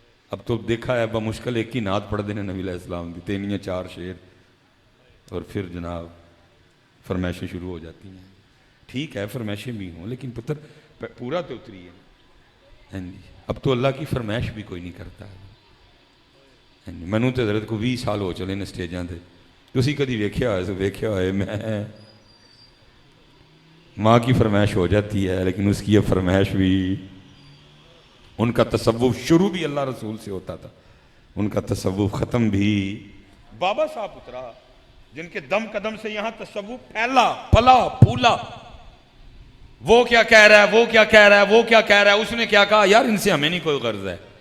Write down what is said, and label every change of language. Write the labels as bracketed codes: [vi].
[ur] اب تو دیکھا ہے بمشکل ایک ہی نعت پڑھ دینے نبی علیہ السلام کی, 3-4 شعر, اور پھر جناب فرمائشیں شروع ہو جاتی ہیں. ٹھیک ہے فرمائشیں بھی ہوں, لیکن پتر پورا تو اتری ہے. ہاں جی, اب تو اللہ کی فرمائش بھی کوئی نہیں کرتا. [pa] ہاں جی, مینوں تو حضرت کو 20 سال ہو چلے نے سٹیجاں تے. تسی کدی ویکھیا ہوئے [ur] تو ویکھیا ہوئے, میں ماں کی فرمائش ہو جاتی ہے, لیکن اس کی یہ فرمائش بھی, ان کا تصوف شروع بھی اللہ رسول سے ہوتا تھا, ان کا تصوف ختم بھی. بابا صاحب پترا جن کے دم قدم سے یہاں تصوف پھیلا پلا پھولا, وہ کیا کہہ رہا ہے, وہ کیا کہہ رہا ہے, وہ کیا کہہ رہا ہے, اس نے کیا کہا, یار ان سے ہمیں نہیں کوئی غرض ہے.